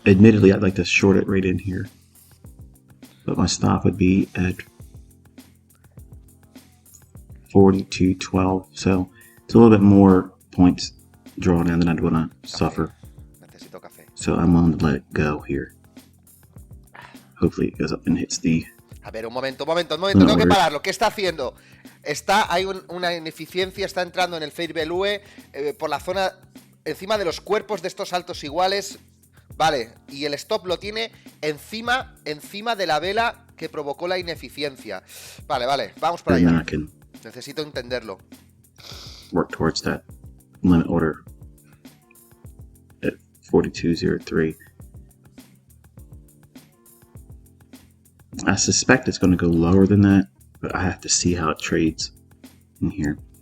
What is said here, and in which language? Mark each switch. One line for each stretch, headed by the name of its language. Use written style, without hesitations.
English: Admittedly, I'd like to short it right in here, but my stop would be at 42.12. So it's a little bit more points drawn in than I'd want to suffer.
Spanish: Necesito café.
English: So I'm willing to let it go here. Hopefully it goes up and hits the...
Spanish: A ver, un momento, tengo que pararlo. ¿Qué está haciendo? Hay una ineficiencia, está entrando en el fair value por la zona, encima de los cuerpos de estos altos iguales, vale, y el stop lo tiene encima de la vela que provocó la ineficiencia. Vale, vamos para allá. Necesito entenderlo.
English: Work towards that limit order at 42.03. I suspect it's going to go lower than that, but I have to see how it trades in here.